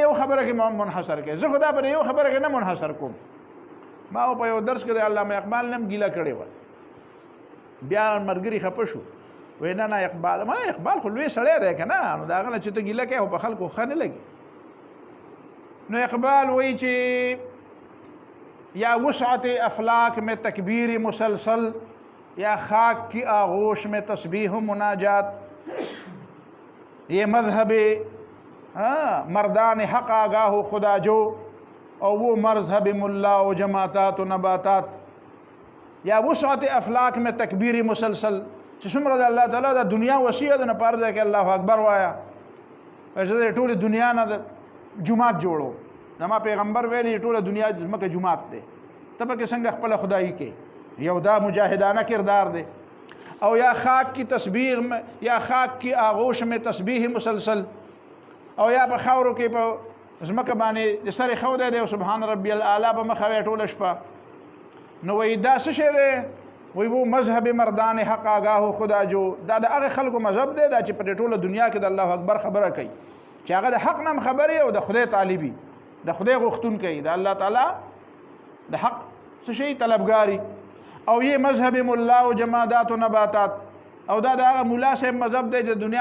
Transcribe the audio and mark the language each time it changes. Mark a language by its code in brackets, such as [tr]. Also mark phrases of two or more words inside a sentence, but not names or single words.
[ps] یو خبره کې منحصر کوې زه خو دا پر یو خبره کې نه منحصر کوم ما په یو درس کې د علامه اقبال نم ګیله کړې وه بیا ملګري خفه شو وایي نه نه اقبال ما اقبال خو لوی سړی دی که نه نو د هغه نه چې ته ګیله کوې خو په خلکو ښه نه لګي نو اقبال وایي چې [ur] یا وسعت افلاک میں تکبیر مسلسل یا خاک کی آغوش میں تسبیح و مناجات یہ مذہب مردان حق آگاہ و خدا جو اور وہ مذہب ملا و جماعتات و نباتات یا وسعت افلاک میں تکبیر مسلسل چې [ps] څومره د الله تعالی د دنیا وسیع ده نه پاره ځای کې [ar] الله اکبر [ps] وایه چې ټولې دنیا نه جومات جوړو زما پیغمبر ویلي ټوله دنیا ځمکه جومات دی ته پکې څنګه خپله خدایي کې یو دا مجاهدانه کردار دی او [ur] یا خاک کی تسبیح یا خاک کی آغوش میں تسبیح مسلسل [ps] او یا په خاورو کې په ځمکه باندې د سرې خو دی او [ar] سبحان ربي الاعلی [ps] په مخه وی ټوله شپه نو وایي دا څه شی دی وایي [ur] وہ مذهب مردان حق آگاه خدا جو [ps] دا د هغه خلکو مذهب دی دا چې په ټوله دنیا کې د [ar] الله اکبر [ps] خبره کوي چې هغه د حق نه خبرې او د خدای طالبي د خدای غوښتونکی د الله تعالی د حق څه شي طلبګاری او [ur] یہ مذهب ملا و جمادات و نباتات [ps] او دا د هغه ملا صاحب مذهب دی چې دنیا